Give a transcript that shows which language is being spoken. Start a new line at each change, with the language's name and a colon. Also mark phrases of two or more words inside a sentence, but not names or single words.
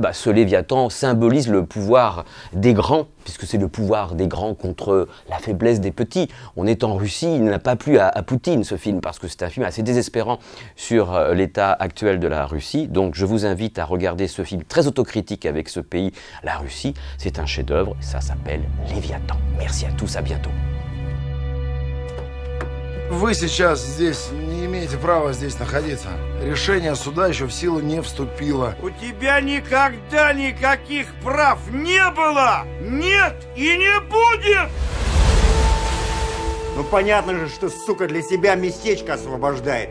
French: Ce Léviathan symbolise le pouvoir des grands, puisque c'est le pouvoir des grands contre la faiblesse des petits. On est en Russie, il n'a pas plu à Poutine ce film, parce que c'est un film assez désespérant sur l'état actuel de la Russie. Donc je vous invite à regarder ce film très autocritique avec ce pays, la Russie. C'est un chef-d'œuvre, ça s'appelle Léviathan. Merci à tous, à bientôt.
Russian: Вы сейчас здесь не имеете права здесь находиться. Решение суда еще в силу не вступило. У тебя никогда никаких прав не было! Нет и не будет! Ну понятно же, что сука для себя местечко освобождает.